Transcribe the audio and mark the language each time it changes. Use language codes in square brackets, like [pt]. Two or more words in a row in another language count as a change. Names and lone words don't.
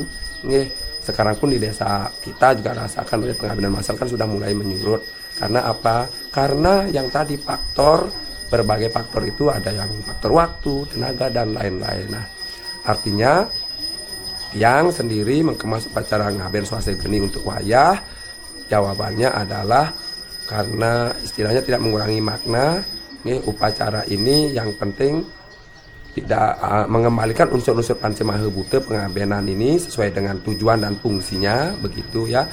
[id] Sekarang pun di desa kita juga rasakan pengabenan massal kan sudah mulai menyurut. Karena apa? Karena yang tadi berbagai faktor itu, ada yang faktor waktu, tenaga, dan lain-lain. Nah, artinya yang sendiri mengemas upacara ngaben swastika geni untuk wayah, jawabannya adalah karena istilahnya tidak mengurangi makna. Upacara ini yang penting tidak mengembalikan unsur-unsur Pancemaha Buta pengabenan ini sesuai dengan tujuan dan fungsinya begitu ya.